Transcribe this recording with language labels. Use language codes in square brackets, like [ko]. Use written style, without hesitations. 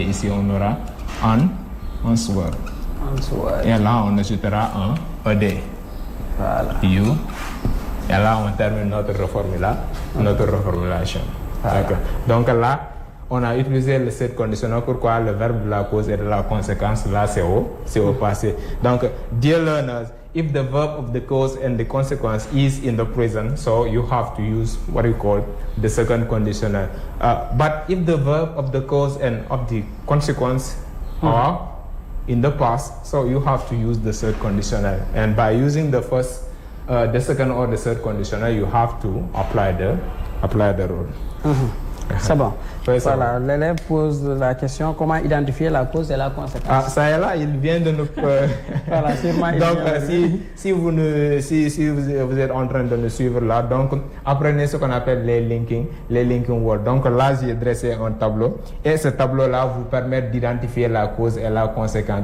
[fr] Ici, on aura answer. Et là, on ajoutera un ED. Voilà. You. Et là, on termine notre reformulation. Voilà. Donc là, on a utilisé le third conditionnel. Pourquoi? Le verbe de la cause et de la conséquence, là, c'est au passé. [en] Donc, dear learners, if the verb of the cause and the consequence is in the present, so you have to use what you call the second conditional. But if the verb of the cause and of the consequence are in the past, so you have to use the third conditional. And by using the second or the third conditional, you have to apply the rule. [fr] C'est bon. Voilà, l'élève pose la question comment identifier la cause et la conséquence. Ça est là, il vient de nous. Voilà, sûrement. Donc, si vous êtes en train de nous suivre là, donc apprenez ce qu'on appelle les linking words. Donc là, j'ai dressé un tableau et ce tableau-là vous permet d'identifier la cause et la conséquence.